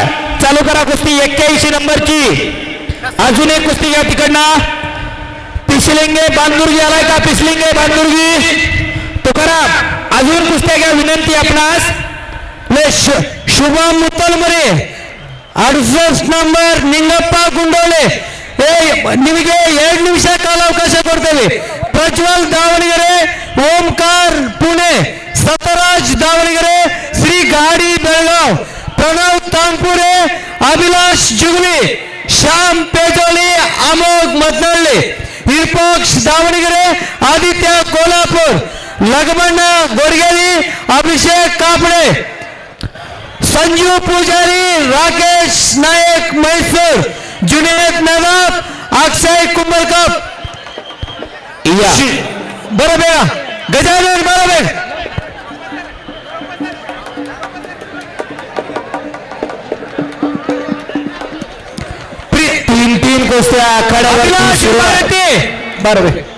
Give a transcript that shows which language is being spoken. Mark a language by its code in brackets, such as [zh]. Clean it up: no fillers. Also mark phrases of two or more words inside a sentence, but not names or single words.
[mr] चालू करा कुस्ती 81 नंबरची. अजून एक कुस्ती या तिकडनं. पिसलिंगे बांदुर्गी आलाय का? पिसलिंगे बांदुर्गी तुकाराम अजून कुस्त्या घ्या विनंती आपणास. शुभम मुतलमरे [kn] 68 ನಂಬರ್ ನಿಂಗಪ್ಪ ಗುಂಡೋಳೆ ನಿಮಗೆ 2 ನಿಮಿಷ ಕಾಲಾವಕಾಶ ಕೊಡ್ತೇವೆ. ಪ್ರಜ್ವಲ್ ದಾವಣಗೆರೆ, ಓಂಕಾರ ಪುಣೆ, ಸತರಾಜ್ ದಾವಣಗೆರೆ, ಶ್ರೀ ಗಾಡಿ ಬೆಳಗಾವ್, ಪ್ರಣವ್ ತಾಂಪುರೆ, ಅಭಿಲಾಷ್ ಜುಗ್ಲಿ, ಶ್ಯಾಮ್ ಪೇಜೋಳಿ, ಅಮೋಘ್ ಮದ್ನಳ್ಳಿ, ವಿರೂಪಾಕ್ಷ ದಾವಣಗೆರೆ, ಆದಿತ್ಯ ಕೋಲ್ಹಾಪುರ್, ಲಗಮಣ್ಣ ಗೊರ್ಗೇರಿ, ಅಭಿಷೇಕ್ ಕಾಪಡೆ, [mr] संजू पुजारी, राकेश नायक मैसूर, जुनेद नवाब, अक्षय कुंभलकर. बरं बेगा गजानन बरोबर. तीन कुस्त्या आखाड्यावरती बरोबर.